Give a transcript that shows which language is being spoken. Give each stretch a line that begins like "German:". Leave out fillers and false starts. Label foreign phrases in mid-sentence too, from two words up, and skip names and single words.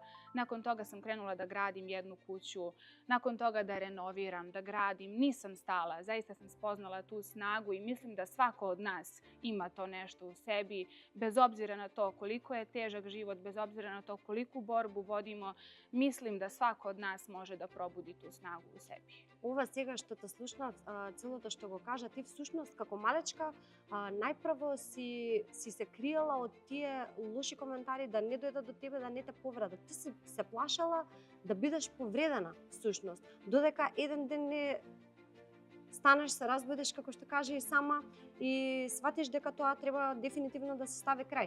Serbian: Nakon toga sam krenula da gradim jednu kuću, nakon toga da renoviram, da gradim. Nisam stala, zaista sam spoznala tu snagu i mislim da svako od nas ima to nešto u sebi, bez obzira na to koliko je težak život, bez obzira na to koliku borbu vodimo, mislim da svako od nas može da probudi tu snagu u sebi.
Macedonian: Ова сега што те слушнав, целото што го кажа, ти всушност како малечка најпрво си се криела од тие лоши коментари да не дојдат до тебе, да не те повредат. Ти се плашала да бидеш повредена всушност, додека еден ден не станеш, се разбудиш, како што каже и сама, и сватиш дека тоа треба дефинитивно да се стави крај.